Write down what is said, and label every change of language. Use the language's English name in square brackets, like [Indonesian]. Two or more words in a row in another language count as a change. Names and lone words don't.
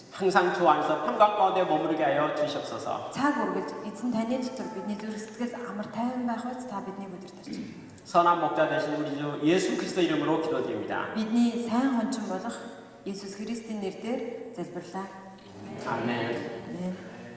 [Korean] 항상 주 안에서 평강 가운데 머무르게 하여 주시옵소서. [Mongolian] Цаг үргэлж эзэн таны дотор бидний зүрх сэтгэл амар тайван байх үед та биднийг удирдах. [Korean] 선한 목자 되신 우리 주 예수 그리스도 이름으로 기도드립니다. [Mongolian] Бидний сайн хончин болох Есүс Христийн нэрээр залбирлаа. [Korean] 아멘. [Mongolian] Амен.